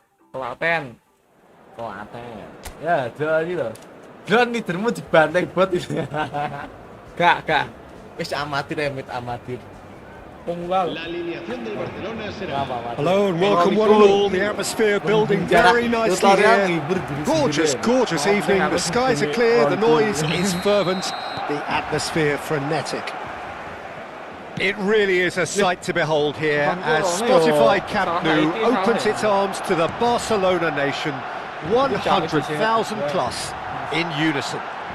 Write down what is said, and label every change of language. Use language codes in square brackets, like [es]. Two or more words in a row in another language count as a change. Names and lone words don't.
[id] Ya, jual gitu. Jual nih termu dibantai buat itu. Kak. [jv] Wis amatir. [id] Pemula. [es] La alineación del Barcelona será [en] Hello and welcome one and all. The atmosphere building very nicely here. Gorgeous evening. The skies are clear, the noise is fervent, the atmosphere frenetic. It really is a sight to behold here as Spotify Camp Nou opens its arms to the Barcelona nation, 100,000 plus in unison.